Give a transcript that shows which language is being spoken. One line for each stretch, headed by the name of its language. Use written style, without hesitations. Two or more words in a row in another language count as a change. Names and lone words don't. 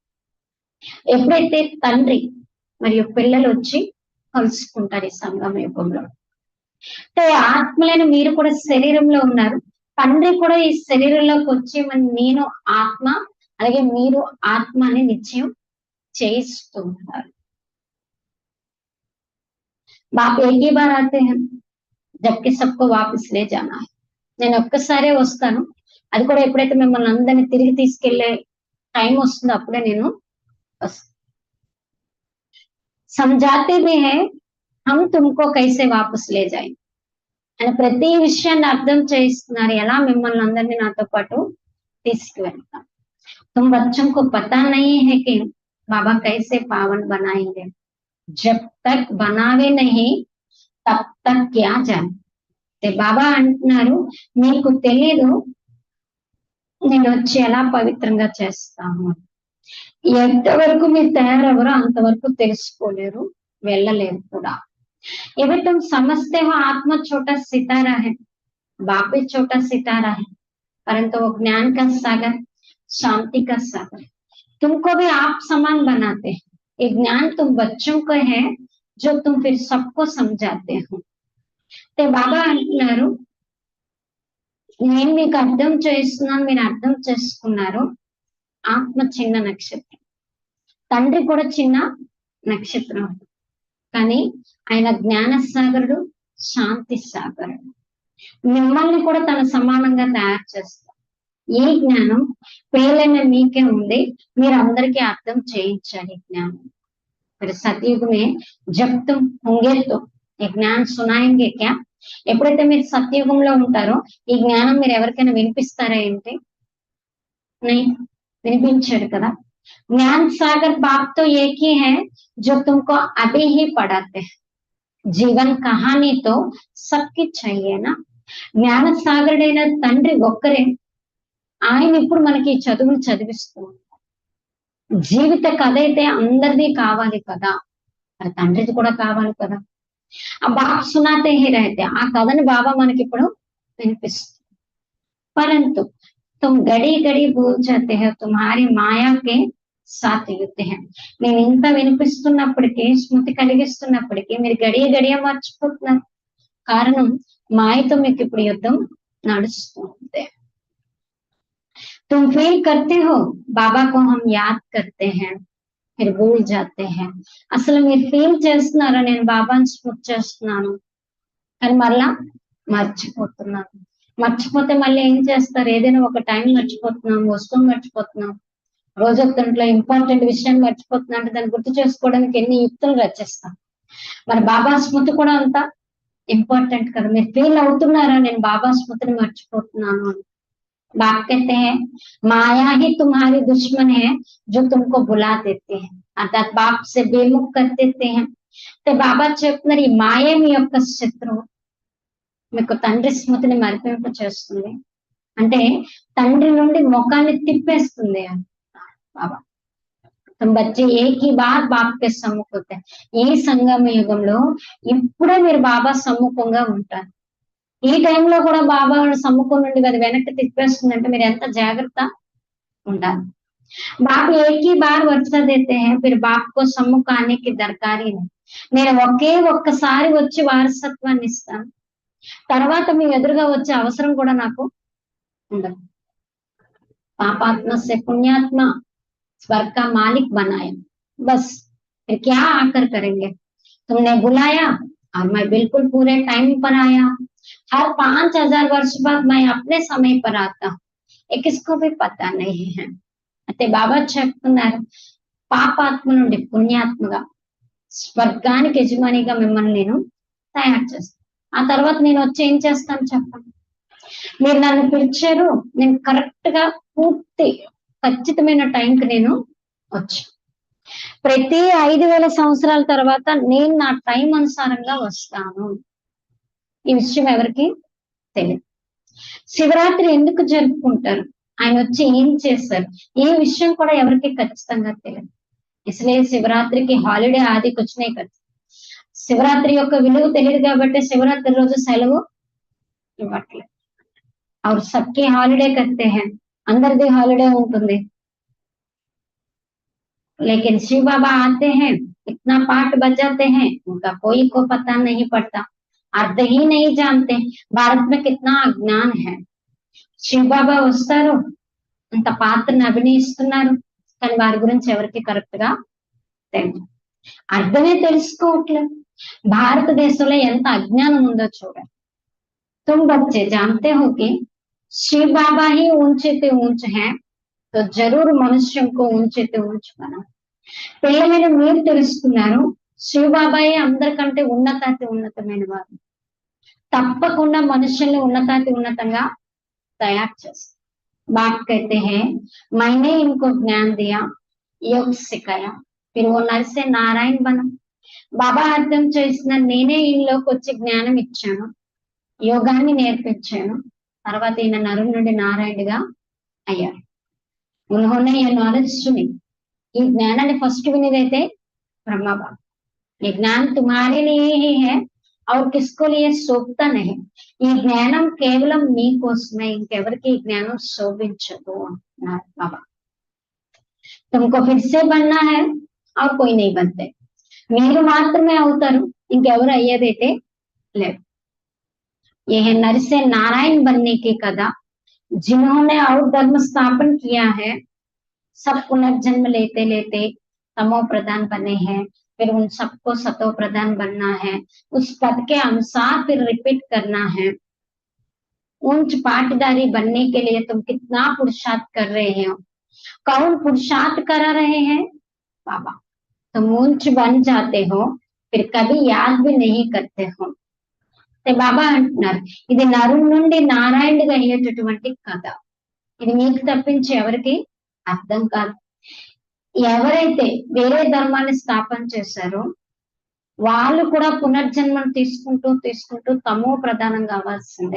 Telugu: ఎప్పుడైతే తండ్రి మరియు పిల్లలు వచ్చి కలుసుకుంటారు ఈ సంగమ యుగంలో, అంటే ఆత్మలైన మీరు కూడా శరీరంలో ఉన్నారు, తండ్రి కూడా ఈ శరీరంలోకి వచ్చి నేను ఆత్మ అలాగే మీరు ఆత్మ అని నిశ్చయం చేయిస్తూ ఉంటారు.
Hindi: బాప్ एक ही बार आते हैं जबकि सबको वापस ले जाना है.
Telugu: నేను ఒక్కసారే వస్తాను, అది కూడా ఎప్పుడైతే మిమ్మల్ని అందరినీ తిరిగి తీసుకెళ్లే టైం వస్తుందో అప్పుడే నేను వస్తాను.
Hindi: समझाते भी हैं हम तुमको कैसे वापस ले जाएंगे.
Telugu: ఆయన ప్రతి విషయాన్ని అర్థం చేయిస్తున్నారు, ఎలా మిమ్మల్ని అందరినీ నాతో పాటు తీసుకువెళ్తాం.
Hindi: तुम बच्चों को पता नहीं है कि बाबा कैसे पावन बनाएंगे, जब तक बनावे नहीं तब तक क्या जाए.
Telugu: బాబా అంటున్నారు, మీకు తెలీదు నేను వచ్చి ఎలా పవిత్రంగా చేస్తాను. ఎంతవరకు మీరు తయారవరో అంతవరకు తెలుసుకోలేరు, వెళ్ళలేరు కూడా.
Hindi: ये तुम समझते हो आत्मा छोटा सितारा है, बाप भी छोटा सितारा है, परंतु वो ज्ञान का सागर, शांति का सागर, तुमको भी आप समान बनाते हैं. ये ज्ञान तुम बच्चों को है जो तुम फिर सबको समझाते हो.
Telugu: ते बाबा అంటున్నారు, నేను మీకు అర్థం చేస్తున్నాను, మీరు అర్థం చేసుకున్నారు. ఆత్మ చిన్న నక్షత్రం, తండ్రి కూడా చిన్న నక్షత్రం, కానీ ఆయన జ్ఞాన సాగరుడు, శాంతి సాగరుడు. మిమ్మల్ని కూడా తన సమానంగా తయారు చేస్తారు. ఈ జ్ఞానం పేలైన మీకే ఉంది, మీరు అందరికీ అర్థం చేయించాలి.
Hindi: జ్ఞానం फिर सतयुग में जब तुम होंगे तो ये ज्ञान सुनाएंगे क्या.
Telugu: ఎప్పుడైతే మీరు సత్యుగంలో ఉంటారో ఈ జ్ఞానం మీరు ఎవరికైనా వినిపిస్తారా ఏంటి? వినిపించాడు కదా.
Hindi: ज्ञान सागर बाप तो एक ही है जो तुमको अभी ही पढ़ाते हैं, जीवन कहानी तो सबकी चाहिए ना.
Telugu: జ్ఞాన సాగరుడైన తండ్రి ఒక్కరే, ఆయన ఇప్పుడు మనకి చదువులు చదివిస్తూ ఉంటారు. జీవిత కథ అయితే అందరిది కావాలి కదా, మరి తండ్రిది కూడా కావాలి కదా.
Hindi: आ बाप सुनाते ही रहते,
Telugu: ఆ కథని బాబా మనకి ఇప్పుడు వినిపిస్తుంది.
Hindi: परंतु तुम घड़ी घड़ी भूल जाते हो तुम्हारी माया के साथ युद्ध है.
Telugu: నేను ఇంత వినిపిస్తున్నప్పటికీ, స్మృతి కలిగిస్తున్నప్పటికీ మీరు గడియ గడియ మర్చిపోతున్నారు. కారణం మాయతో మీకు ఇప్పుడు యుద్ధం నడుస్తూ ఉంది.
Hindi: तुम फील करते हो बाबा को हम याद करते हैं फिर भूल जाते हैं.
Telugu: అసలు మీరు ఫీల్ చేస్తున్నారో నేను బాబాని స్మృతి చేస్తున్నాను కానీ మళ్ళా మర్చిపోతున్నాను. మర్చిపోతే మళ్ళీ ఏం చేస్తారు? ఏదైనా ఒక టైం మర్చిపోతున్నాం, వస్తువు మర్చిపోతున్నాం, రోజొత్తంట్లో ఇంపార్టెంట్ విషయాన్ని మర్చిపోతున్నా అంటే దాన్ని గుర్తు చేసుకోవడానికి ఎన్ని యుక్తులు రచిస్తాం. మరి బాబా స్మృతి కూడా అంత ఇంపార్టెంట్ కదా. మీరు ఫీల్ అవుతున్నారా నేను బాబా స్మృతిని మర్చిపోతున్నాను అని?
Hindi: बाप कहते हैं माया ही तुम्हारी दुश्मन है जो तुमको बुला देते हैं, अर्थात बाप से बेमुख कर देते हैं.
Telugu: तो बाबा చెప్తున్నారు, ఈ మాయే మీ యొక్క శత్రువు, మీకు తండ్రి స్మృతిని మరిపింప చేస్తుంది, అంటే తండ్రి నుండి ముఖాన్ని తిప్పేస్తుంది బాబా.
Hindi: बच्चे एक ही बार बाप के सम्मुख होते हैं.
Telugu: ఈ సంగమ యుగంలో ఇప్పుడే మీరు బాబా సమ్ముఖంగా ఉంటారు. ఈ టైంలో కూడా బాబా సమ్ముఖం నుండి అది వెనక్కి తిప్పేస్తుందంటే మీరు ఎంత జాగ్రత్త ఉండాలి.
Hindi: बाप एक ही बार वर्सा देते हैं, फिर बाप को सम्मुख आने की दरकार नहीं.
Telugu: నేను ఒక్కసారి వచ్చి వారసత్వాన్ని ఇస్తాను, తర్వాత మీ ఎదురుగా వచ్చే అవసరం కూడా నాకు ఉండదు.
Hindi: పాపాత్మ से पुण्यात्मा स्वर्ग का मालिक बनाया, बस फिर क्या आकर करेंगे. तुमने बुलाया और मैं बिल्कुल पूरे टाइम पर आया. हर 5000 वर्ष बाद मैं अपने समय पर आता हूँ, ये किसको भी पता नहीं है.
Telugu: అయితే బాబా చెప్తున్నారు, పాపాత్మ నుండి పుణ్యాత్మగా స్వర్గానికి యజమానిగా మిమ్మల్ని నేను తయారు చేస్తాను. ఆ తర్వాత నేను వచ్చి ఏం చేస్తాను చెప్పండి. మీరు నన్ను పిలిచారు, నేను కరెక్ట్ గా పూర్తి ఖచ్చితమైన టైంకి నేను వచ్చి ప్రతి 5000 సంవత్సరాల తర్వాత నేను నా టైం అనుసారంగా వస్తాను. ఈ విషయం ఎవరికి తెలియదు. శివరాత్రి ఎందుకు జరుపుకుంటారు, ఆయన వచ్చి ఏం చేశారు, ఈ విషయం కూడా ఎవరికి ఖచ్చితంగా తెలియదు.
Hindi: इसलिए शिवरात्रि की हॉलिडे आदि कुछ नहीं करते.
Telugu: శివరాత్రి యొక్క విలువ తెలియదు కాబట్టి శివరాత్రి రోజు సెలవు ఇవ్వట్లేదు.
Hindi: और सबके హాలిడే करते हैं,
Telugu: అందరిది హాలిడే ఉంటుంది.
Hindi: लेकिन शिव बाबा आते हैं, इतना पाठ बजाते हैं, उनका कोई को पता नहीं पड़ता, अर्थ ही नहीं जानते. भारत में कितना अज्ञान है.
Telugu: शिव बाबा వస్తారు, అంత పాత్రను అభినయిస్తున్నారు, కానీ వారి గురించి ఎవరికి కరెక్ట్ గా తెలియదు, అర్థమే తెలుసుకోవట్లేదు. భారతదేశంలో ఎంత అజ్ఞానం ఉందో చూడండి.
Hindi: तुम बच्चे जानते हो कि शिव बाबा ही ऊंचे से ऊंच है, तो जरूर मनुष्यों को ऊंचे से ऊंच बना.
Telugu: పిల్లలైన మీరు తెలుసుకున్నారు, శివ బాబాయే అందరికంటే ఉన్నతమైన వారు, తప్పకుండా మనుషుల్ని ఉన్నతాతి ఉన్నతంగా तैयार చేస్తారు।
Hindi: बाप कहते हैं मैंने इनको ज्ञान दिया, योग सिखाया, फिर वो नर से नारायण बना।
Telugu: బాబా అర్థం చేసిన నేనే ఈయనలోకి వచ్చి జ్ఞానం ఇచ్చాను, యోగాన్ని నేర్పించాను, తర్వాత ఈయన నరుని నుండి నారాయణుడిగా అయ్యారు।
Hindi: उन्होंने ये नॉलेज सुनी।
Telugu: ఈ జ్ఞానాన్ని ఫస్ట్ వినేదైతే బ్రహ్మ బాబా।
Hindi: ये ज्ञान तुम्हारे लिए ही है और किसको लिए शोभता नहीं।
Telugu: ఈ జ్ఞానం కేవలం మీకోసమే, ఇంకెవరికి ఈ జ్ఞానం శోభించదు అన్నారు బాబా।
Hindi: तुमको फिर से बनना है और कोई नहीं बनते।
Telugu: మీరు మాత్రమే అవుతారు, ఇంకెవరు అయ్యేదైతే లేదు।
Hindi: ये है नर से नारायण बनने की कथा। जिन्होंने और धर्म स्थापन किया है सब पुनर्जन्म लेते लेते तमो प्रधान बने हैं, फिर उन सबको सतो प्रधान बनना है। उस पद के अनुसार फिर रिपीट करना है। ऊंच पाटदारी बनने के लिए तुम कितना पुरुषार्थ कर रहे हो। कौन पुरुषार्थ करा रहे हैं? बाबा। तुम ऊंच बन जाते हो, फिर कभी याद भी नहीं करते हो।
Telugu: బాబా అంటున్నారు ఇది నరుని నుండి నారాయణుడిగా అయ్యేటటువంటి కథ। ఇది మీకు తప్పించి ఎవరికి అర్థం కాదు। ఎవరైతే వేరే ధర్మాన్ని స్థాపన చేశారో వాళ్ళు కూడా పునర్జన్మను తీసుకుంటూ తీసుకుంటూ తమో ప్రధానంగా అవ్వాల్సిందే।